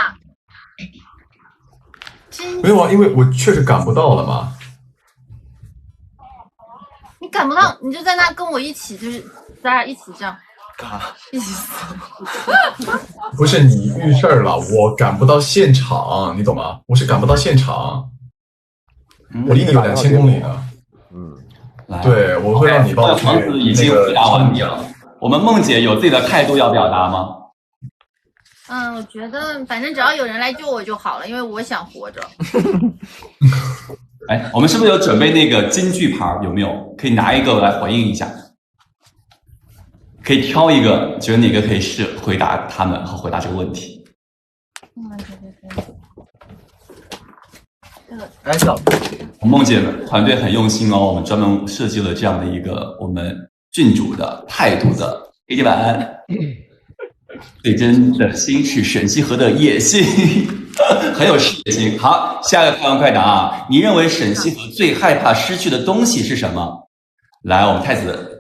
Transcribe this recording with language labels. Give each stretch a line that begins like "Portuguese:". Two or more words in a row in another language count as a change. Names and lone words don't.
Chinese: 没有啊，因为我确實趕不到了嘛。你趕不到，你就在那跟我一起，就是咱倆一起這樣。一起死。不是你遇事兒了，我趕不到現場，你懂嗎？我是趕不到現場，我離你有2000公里呢。對，我會讓你幫我去。皇子已經回答完畢了。我們夢姐有自己的態度要表達嗎？我覺得反正只要有人來救我就好了，因為我想活着。哎，我們是不是有準備那個金句牌？有沒有？可以拿一個來回應一下。可以挑一個，覺得哪個可以是回答他們和回答這個問題。哎，小夢姐團隊很用心哦，我們專門設計了這樣的一個我們郡主的態度的黑底板。最真的心是沈西河的野心，很有事業心。好，下一個快問快答啊！你認為沈西河最害怕失去的東西是什麼？來，我們太子。